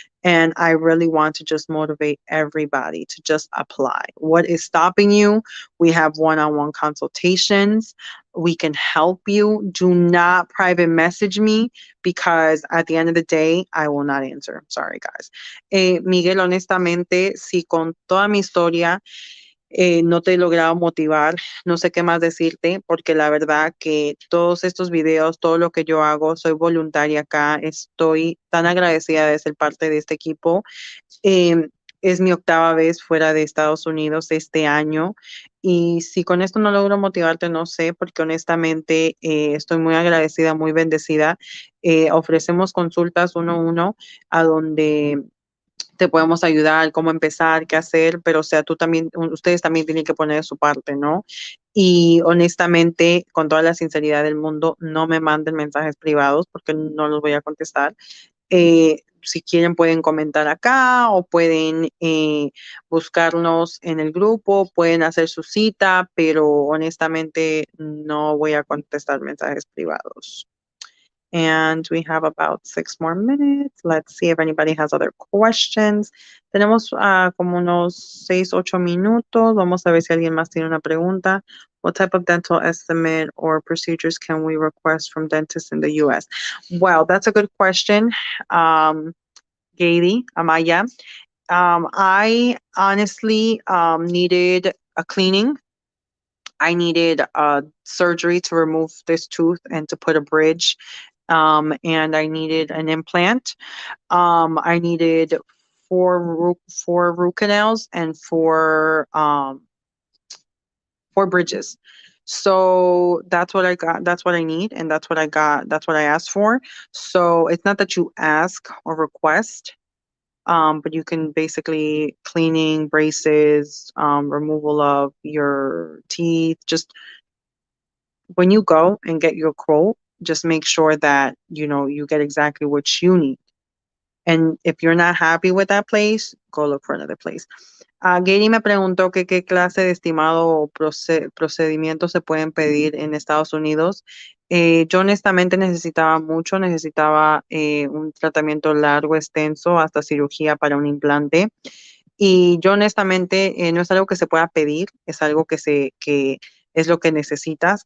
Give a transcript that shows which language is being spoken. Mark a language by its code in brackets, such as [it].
[en] And I really want to just motivate everybody to just apply. What is stopping you? We have one on one consultations. We can help you. Do not private message me because at the end of the day, I will not answer. Sorry, guys. [es] Miguel, honestamente, si con toda mi historia no te he logrado motivar, no sé qué más decirte, porque la verdad que todos estos videos, todo lo que yo hago, soy voluntaria acá, estoy tan agradecida de ser parte de este equipo. Es mi octava vez fuera de Estados Unidos este año y si con esto no logro motivarte, no sé, porque honestamente estoy muy agradecida, muy bendecida. Ofrecemos consultas uno a uno a donde te podemos ayudar, cómo empezar, qué hacer, pero o sea, tú también, ustedes también tienen que poner su parte, ¿no? Y honestamente, con toda la sinceridad del mundo, no me manden mensajes privados porque no los voy a contestar. Si quieren pueden comentar acá o pueden buscarnos en el grupo, pueden hacer su cita, pero honestamente no voy a contestar mensajes privados. [en] And we have about 6 more minutes. Let's see if anybody has other questions. [es] Tenemos como unos 6, 8 minutos. Vamos a ver si alguien más tiene una pregunta. [en] What type of dental estimate or procedures can we request from dentists in the US? Well, that's a good question. Gady, Amaya. I honestly needed a cleaning. I needed surgery to remove this tooth and to put a bridge. And I needed an implant. I needed four root canals and four bridges. So that's what I got. That's what I need, and that's what I got. That's what I asked for. So it's not that you ask or request, but you can basically cleaning, braces, removal of your teeth. Just when you go and get your quote, just make sure that you get exactly what you need. And if you're not happy with that place, go look for another place. [es] Gary me preguntó que qué clase de estimado o procedimientos se pueden pedir en Estados Unidos. Yo honestamente necesitaba un tratamiento largo, extenso, hasta cirugía para un implante. Y yo honestamente no es algo que se pueda pedir, es algo que es lo que necesitas.